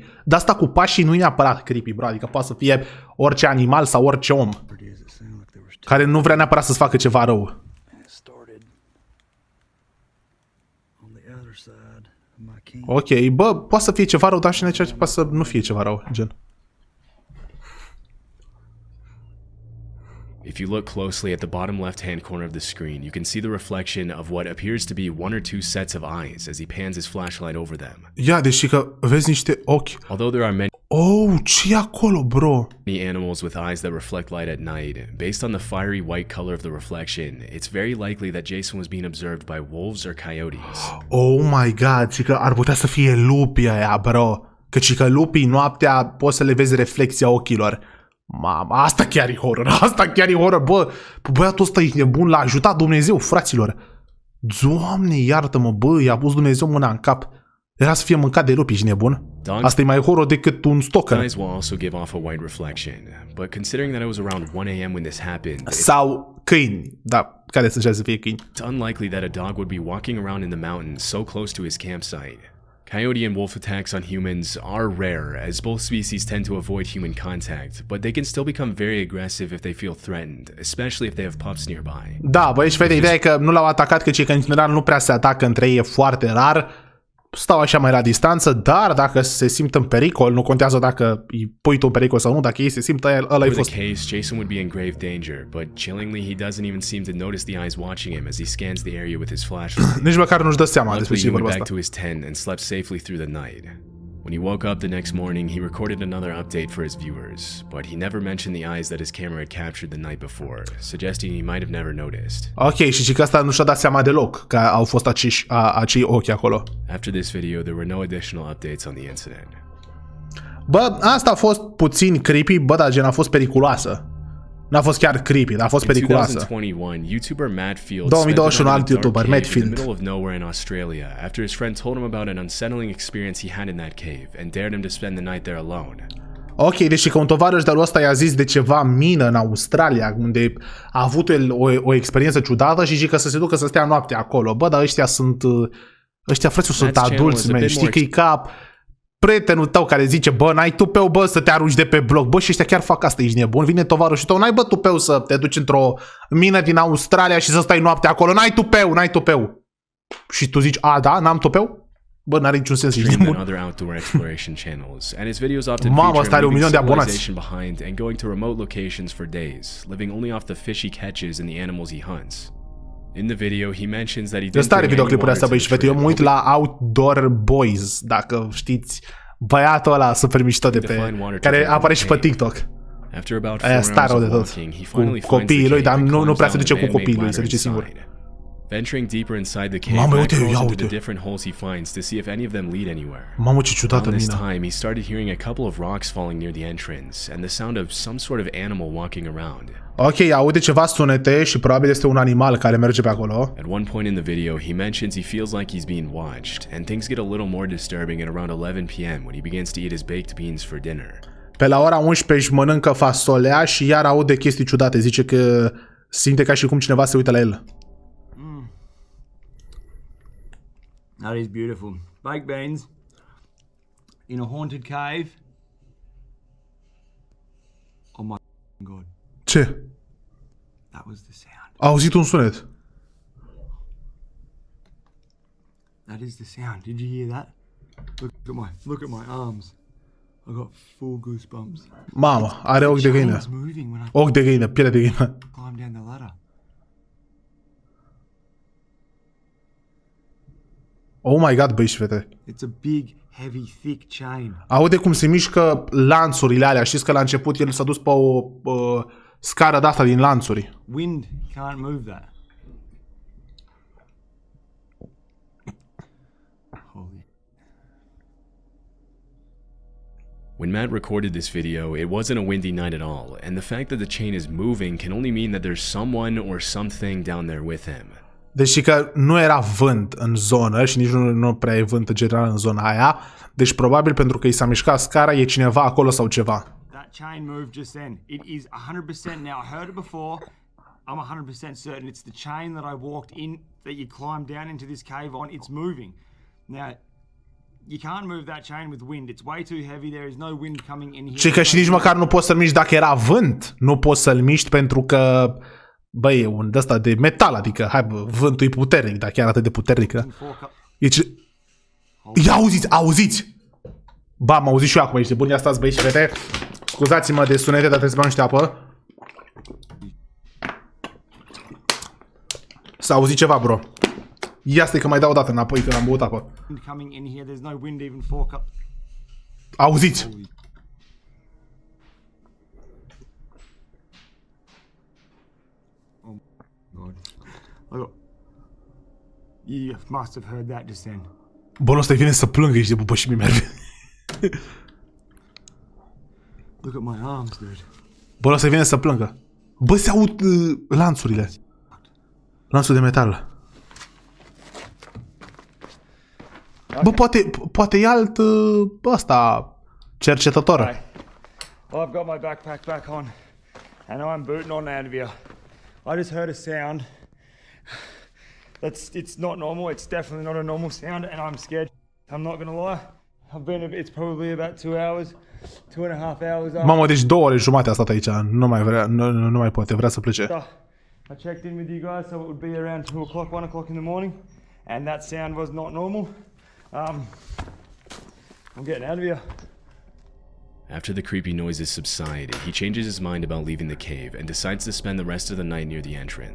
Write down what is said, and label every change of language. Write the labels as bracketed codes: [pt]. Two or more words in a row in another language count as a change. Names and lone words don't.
[ro] Dar asta cu pașii nu e neapărat [en] creepy, bro, [ro] adică poate să fie orice animal sau orice om care nu vrea neapărat să-ți facă ceva rău. Ok, bă, poate să fie ceva rău, dar și în același poate să nu fie ceva rău, gen. [en] If you look closely at the bottom left-hand corner of the screen, you can see the reflection of what appears to be 1 or 2 sets of eyes as he pans his flashlight over them. [ro] Ia, deci că vezi niște ochi. [en] Although there are many [ro] ce e acolo, bro? [en] animals with eyes that reflect light at night, based on the fiery white color of the reflection, it's very likely that Jason was being observed by wolves or coyotes. Oh my god, [ro] ci că ar putea să fie lupii aia, bro. Căci că lupii noaptea poți să le vezi reflexia ochilor. Mamă, asta chiar e horror, bă. Băiatul ăsta e nebun, l-a ajutat Dumnezeu, fraților. Doamne, iartă-mă, bă, i-a pus Dumnezeu mâna în cap. Era să fie mâncat de lupi, ești nebun? Asta e mai horror decât un stalker. Sau câini, da, care să fie câini. [en] It's unlikely that a dog would be walking around in the mountains so close to his campsite. Coyote and wolf attacks on humans are rare, as both species tend to avoid human contact, but they can still become very aggressive if they feel threatened, especially if they have pups nearby. [ro] Da, băi, și vede, ideea e că nu l-au atacat, căci că în general nu prea se atacă între ei, e foarte rar. stau așa mai la distanță, dar dacă se simt în pericol, nu contează dacă îi pui tu în pericol sau nu, dacă ei se simt, ăla-i fost. [en] For the case, Jason would be in grave danger, but chillingly he doesn't even seem to notice the eyes watching him as he scans the area with his flashlight. [ro] Nici măcar nu-și dă seama despre [en] Luckily, [ro] ce [en] he went [ro] vorba [en] back [ro] asta. [en] to his tent and slept safely through the night. When he woke up the next morning, he recorded another update for his viewers, but he never mentioned the eyes that his camera had captured the night before, suggesting he might have never noticed. [ro] Ok, și că asta nu și-a dat seama deloc că au fost acei ochi acolo. [en] After this video, there were no additional updates on the incident. [ro] Bă, asta a fost puțin creepy, bă, dar gen a fost periculoasă. N-a fost chiar creepy, dar a fost [en] In [ro] periculoasă. [en] 2021, YouTuber Matt Field [ro] 2021 [en] spent [ro] alt [en] the night in a [ro] YouTuber, [en] dark [ro] Matt [en] cave in [ro] Field. [en] the middle of nowhere in Australia after his friend told him about an unsettling experience he had in that cave and dared him to spend the night there alone. [ro] Ok, deci că un tovarăș de-al ăsta i-a zis de ceva mină în Australia, unde a avut el o experiență ciudată și zice că să se ducă să stea noaptea acolo. Bă, dar ăștia sunt... Ăștia frățul sunt adulți, man. Știi că e ca prietenul tău care zice, bă, n-ai tupeu, bă, să te arunci de pe bloc. Bă, și ăștia chiar fac asta, ești nebun. Vine tovarășul tău, n-ai, bă, tupeu să te duci într-o mină din Australia și să stai noaptea acolo. N-ai tupeu, n-ai tupeu. Și tu zici, a, da, n-am tupeu? Bă, n-are niciun sens, ești nebun. [en] Other outdoor exploration channels, and his videos often [ro] Mamă, [en] feature [ro] ăsta are [en] him [ro] 1 milion [en] leaving [ro] de abonați. [en] civilization behind and going to remote locations for days, living only off the fish he catches and the animals he hunts. In the video, he mentions that he didn't [ro] Ăsta are [en] bring any [ro] videoclipul [en] water [ro] astea, [en] to [ro] băi, [en] the [ro] și fete. Eu mă uit [en] trip, [ro] la Outdoor Boys, dacă știți. Băiatul ăla super mișto de pe... care apare și pe TikTok. [en] After about 4 [ro] Aia [en] hours [ro] star-o de [en] of [ro] tot. [en] walking, he [ro] Cu [en] finally finds [ro] copiii [en] the [ro] lui, [en] cave [ro] dar [en] and [ro] nu [en] climbs [ro] prea se [en] down [ro] duce [en] the [ro] cu copiii lui, [en] man-made [ro] se duce [en] ladder [ro] singur. [en] inside. Venturing deeper inside the cave, [ro] Mamă, [en] Matt [ro] uite, [en] crawls [ro] ia [en] into [ro] uite. [en] the different holes he finds to see if any of them lead anywhere. [ro] Mamă, ce ciudată [en] Around this [ro] mină. [en] time, he started hearing a couple of rocks falling near the entrance and the sound of some sort of animal walking around. [ro] Ok, aude ceva sunete și probabil este un animal care merge pe acolo. [en] At one point in the video, he mentions he feels like he's being watched, and things get a little more disturbing at around 11 p.m. when he begins to eat his baked beans for dinner. [ro] Pe la ora 11 își mănâncă fasolea și iar aude chestii ciudate. Zice că simte ca și cum cineva se uită la el. [en] That is beautiful. Baked beans in a haunted cave. Oh my god. [ro] Ce? [en] That was the sound. [ro] A auzit un sunet. [en] That is the sound. Did you hear that? Look at my arms. I got full goosebumps. [ro] Mamă, are ochi de găină. [en] Chain was moving when I [ro] Ochi de găină, piele de găină. [en] climbed down the ladder. Oh my god, [ro] băi și fete. [en] It's a big, heavy, thick chain. [ro] Aude cum se mișcă lanțurile alea. Știți că la început el s-a dus pe o scară de-asta din lanțuri. [en] Wind can't move that. Holy. When Matt recorded this video, it wasn't a windy night at all, and the fact that the chain is moving can only mean that there's someone or something down there with him. [ro] Deci că nu era vânt în zonă și nici nu prea e vânt în general în zona aia. Deci probabil pentru că i s-a mișcat scara e cineva acolo sau ceva. [en] That chain moved just then. It is 100% now. I heard it before. I'm 100% certain it's the chain that I walked in, that you climbed down into this cave on. It's moving. Now, you can't move that chain with wind. It's way too heavy. There is no wind coming in here. [ro] Și că și nici măcar nu poți să-l miști dacă era vânt. Nu poți să-l miști pentru că, băi, e un ăsta de metal, adică, hai bă, vântul e puternic, dar chiar atât de puternic. E ce... Ia auziți! Ba, am auzit și eu acum, ești bun, ia stați băi și fete. Scuzați-mă de sunete, dar trebuie să bea niște apă. S-a auzit ceva, bro. Ia stai că mai dau o dată înapoi când am băut apă. [en] Coming in here. There's no wind even 4 cup. [ro] Auziți! [en] God. Look. You must have heard that just then. [ro] Bă, ăsta vine să plângă, ești de bubă și mi merge. [en] Look at my arms, dude. [ro] Bă, ăsta vine să plângă. Bă, se aud lanțurile. Lanțuri de metal. Bă, poate e alt ăsta cercetător. [en] Hey, I've got my backpack back on, and I'm booting on out of here. I just heard a sound. It's not normal. It's definitely not a normal sound, and I'm scared. I'm not gonna lie. It's probably about 2 hours, 2.5 hours. [ro] Mamă, deci 2 ore jumate a stat aici. Nu mai vrea, nu mai poate, vrea să plece. [en] I checked in with you guys, so it would be around 2 o'clock, 1 o'clock in the morning, and that sound was not normal. I'm getting out of here. After the creepy noises subside, he changes his mind about leaving the cave and decides to spend the rest of the night near the entrance.